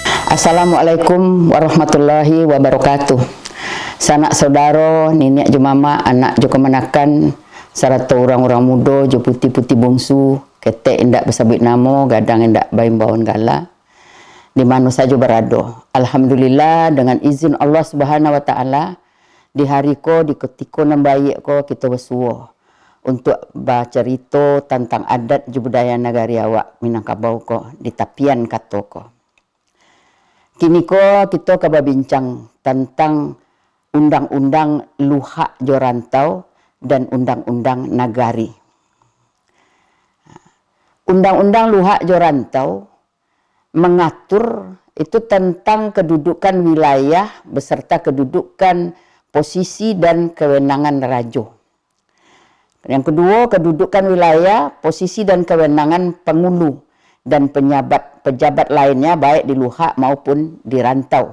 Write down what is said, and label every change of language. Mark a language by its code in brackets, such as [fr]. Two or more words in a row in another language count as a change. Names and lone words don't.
[ar] السلام عليكم ورحمة الله وبركاته. [min] Sanak saudara, nenek jemama, anak jo kemanakan, serta orang-orang muda jo putih-putih bongsu, ketek indak bersabit namo, gadang indak baim bawon gala. Di mana saja berada. Alhamdulillah dengan izin Allah [ar] سبحانه وتعالى [min] di hari ko di ketika nambaik ko kita bersuah untuk bercerita tentang adat dan budaya negari awak Minangkabau ko di tapian kato ko. [id] Kini ko kita berbincang tentang undang-undang luhak jo rantau dan undang-undang nagari. Undang-undang luhak jo rantau mengatur itu tentang kedudukan wilayah beserta kedudukan posisi dan kewenangan rajo. Yang kedua, kedudukan wilayah, posisi dan kewenangan pengulu dan pejabat lainnya baik di luhak maupun di rantau.